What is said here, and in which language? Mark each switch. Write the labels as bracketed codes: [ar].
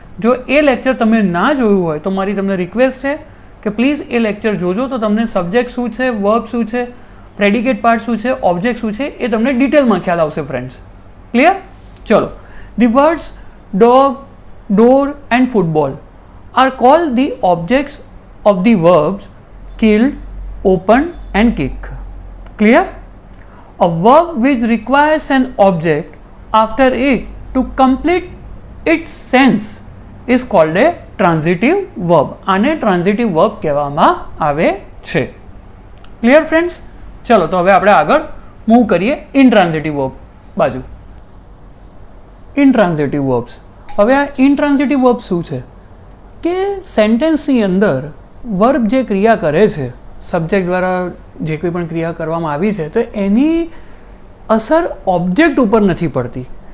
[gu] જો એ લેક્ચર તમે ના જોયું હોય તો મારી તમને રિક્વેસ્ટ છે કે પ્લીઝ એ લેક્ચર જોજો, તો તમને સબ્જેક્ટ શું છે, વર્બ શું છે, પ્રેડિકેટ પાર્ટ શું છે, ઓબ્જેક્ટ શું છે એ તમને ડિટેલમાં ખ્યાલ આવશે ફ્રેન્ડ્સ. ક્લિયર? ચલો. [en] The words dog, door and football are called the objects of the verbs killed, open and kick. Clear? A verb which requires an object after it to complete its sense is called a transitive verb. [gu] આને transitive verb કહેવામાં આવે છે. [en] Clear friends? [gu] ચલો તો હવે આપણે આગળ move કરીએ intransitive verb બાજુ. Intransitive verbs. હવે આ intransitive verb શું છે? કે સેન્ટેન્સની અંદર વર્બ જે ક્રિયા કરે છે, સબ્જેક્ટ દ્વારા જે કોઈ પણ ક્રિયા કરવામાં આવી છે તો એની અસર ઓબ્જેક્ટ ઉપર નથી પડતી.